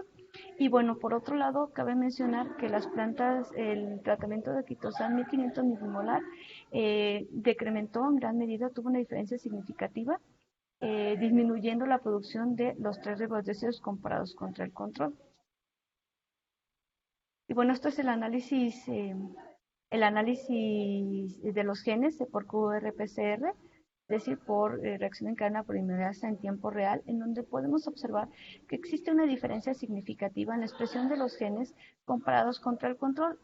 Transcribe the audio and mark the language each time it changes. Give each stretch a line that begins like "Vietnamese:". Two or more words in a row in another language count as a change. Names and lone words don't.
Spanish: Y bueno, por otro lado, cabe mencionar que las plantas, el tratamiento de quitosan 1500 milimolar decrementó en gran medida, tuvo una diferencia significativa, disminuyendo la producción de los tres rebordecidos comparados contra el control. Y bueno, esto es el análisis de los genes por qRPCR, es decir, por reacción en cadena polimerasa en tiempo real, en donde podemos observar que existe una diferencia significativa en la expresión de los genes comparados contra el control.